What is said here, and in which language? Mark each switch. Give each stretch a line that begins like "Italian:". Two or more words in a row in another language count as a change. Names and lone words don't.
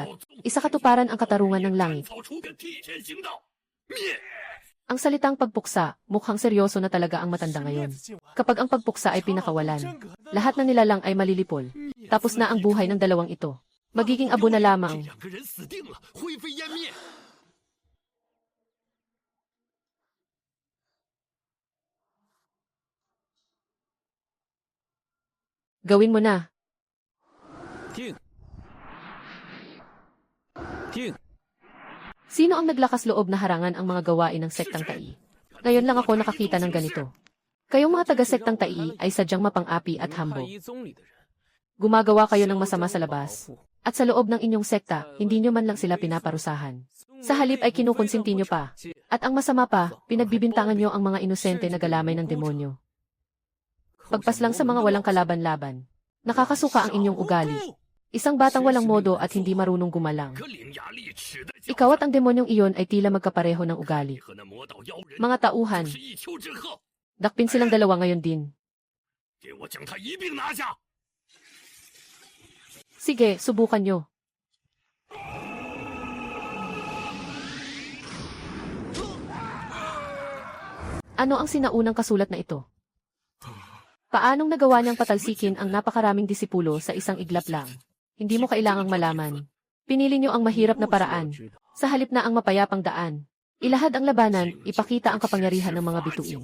Filipino: Isa katuparan ang katarungan ng langit. Ang salitang pagpuksa, mukhang seryoso na talaga ang matanda ngayon. Kapag ang pagpuksa ay pinakawalan, lahat na nila lang ay malilipol. Tapos na ang buhay ng dalawang ito. Magiging abo na lamang.
Chinese: 两个人死定了，灰飞烟灭。
Filipino: Gawin mo na.
Chinese: 定。定。
Filipino: Sino ang naglakas loob na harangan ang mga gawain ng sektang Tai? Ngayon lang ako nakakita ng ganito. Kayong mga taga-sektang Tai ay sadyang mapang-api at
Chinese: 汉
Filipino: hambog.
Chinese: 一宗里的人，
Filipino: Gumagawa kayo ng masama sa labas. At sa loob ng inyong sekta, hindi nyo man lang sila pinaparusahan. Sa halip ay kinukonsinti nyo pa. At ang masama pa, pinagbibintangan nyo ang mga inosente na galamay ng demonyo. Pagpaslang sa mga walang kalaban-laban. Nakakasuka ang inyong ugali. Isang batang walang modo at hindi marunong gumalang.
Chinese: 个伶牙俐齿的叫
Filipino: Ikaw at ang demonyong iyon ay tila magkapareho ng ugali.
Chinese: 和那魔道妖人
Filipino: Mga tauhan,
Chinese: 是一丘之貉，
Filipino: dakpin silang dalawa ngayon din.
Chinese: 给我将他一并拿下！
Filipino: Sige, subukan nyo. Ano ang sinaunang kasulat na ito? Paanong nagawa niyang patalsikin ang napakaraming disipulo sa isang iglap lang? Hindi mo kailangang malaman. Pinili niyo ang mahirap na paraan, sa halip na ang mapayapang daan. Ilahad ang labanan, ipakita ang kapangyarihan ng mga bituin.